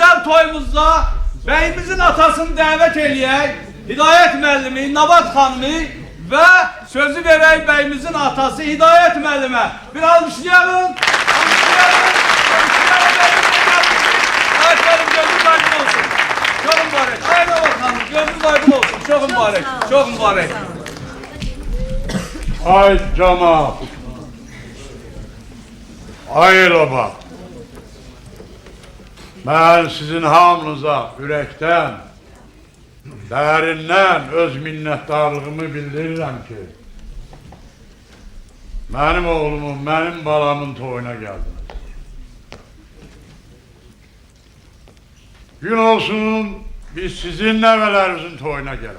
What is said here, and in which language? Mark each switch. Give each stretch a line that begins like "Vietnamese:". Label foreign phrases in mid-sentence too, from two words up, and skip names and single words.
Azerbaijani: toyumuzda bəyimizin atasını dəvət eləyək. Hidayət müəllimi, Nabat xanımı və sözü verək bəyimizin atası Hidayət müəllimə. Bir almışlayalım.
Turkish: Evet benim gözünüz aydın olsun. Çok mübarek. Aynen bakalım. Gözünüz aydın olsun. Çok mübarek. Çok mübarek. Ay cemaat. Ay baba.
Azerbaijani: Ben sizin hamınıza ürəkdən, dərindən öz minnətdarlığımı bildirirəm ki, mənim oğlumun, mənim balamın toyuna gəldiniz. Gün olsun biz sizin nəvələrinizin toyuna gələk.